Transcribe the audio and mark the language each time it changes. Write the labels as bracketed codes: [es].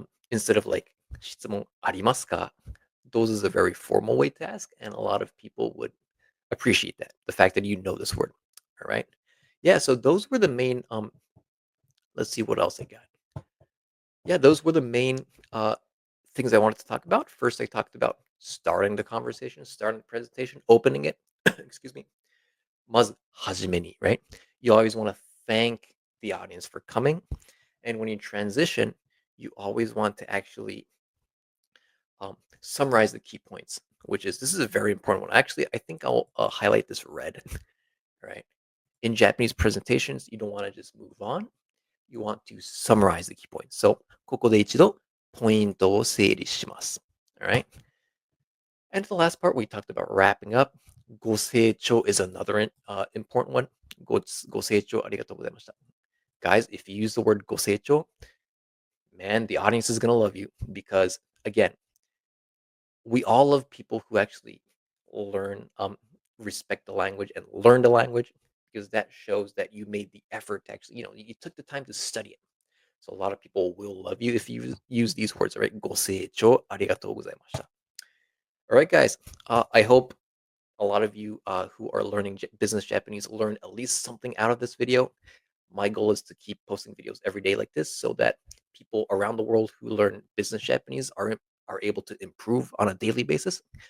[en] Instead of like [ja] 質問ありますか? [en] Those is a very formal way to ask, and a lot of people would appreciate that, the fact that you know this word. All right. Yeah, so those were the main let's see what else I got. Yeah, those were the main things I wanted to talk about. First, I talked about starting the conversation, starting the presentation, opening it. Excuse me. [ja] まずはじめに, right? [en] You always want to thank the audience for coming. And when you transition, you always want to actually summarize the key points, this is a very important one. Actually, I think I'll highlight this red, right? In Japanese presentations, you don't want to just move on. You want to summarize the key points. [ja] So, ここで一度ポイントを整理します. [en] All right. And the last part, we talked about wrapping up. ご清聴 is another important one. [ja] ご清聴ありがとうございました. [en] Guys, if you use the word ご清聴, man, the audience is going to love you because, again, we all love people who actually learn, respect the language and learn the language, because that shows that you made the effort to actually, you took the time to study it. So a lot of people will love you if you use these words, all right? [ja] ご清聴ありがとうございました. [en] All right, guys. I hope a lot of you who are learning business Japanese learn at least something out of this video. My goal is to keep posting videos every day like this so that people around the world who learn business Japanese are able to improve on a daily basis.